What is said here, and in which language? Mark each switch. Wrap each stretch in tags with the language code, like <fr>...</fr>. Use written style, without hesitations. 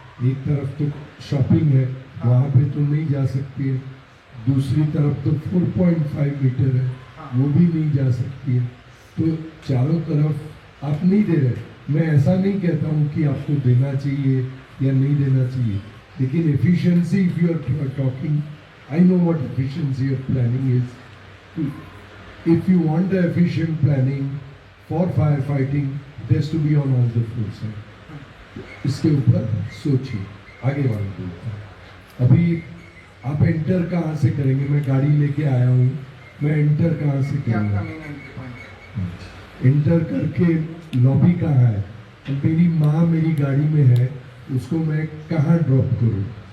<hi>एक तरफ तो शॉपिंग है, वहाँ पे तो नहीं जा सकती है, दूसरी तरफ तो 4.5 मीटर है, वो भी नहीं जा सकती है। तो चारों तरफ आप नहीं दे रहे। मैं ऐसा नहीं कहता हूँ कि आपको देना चाहिए या नहीं देना चाहिए, लेकिन efficiency,</hi> <en>if you are talking, I know what efficiency of planning is. If you want the efficient planning for firefighting, it has to be on all the floors.</en> <hi>इसके ऊपर सोचिए, आगे वाले को। अभी आप एंटर कहाँ से करेंगे? मैं गाड़ी लेके आया हूँ, मैं एंटर कहाँ से करूँगा? एंटर करके लॉबी कहाँ है? मेरी माँ मेरी गाड़ी में है, उसको मैं कहाँ ड्रॉप करूँ?</hi>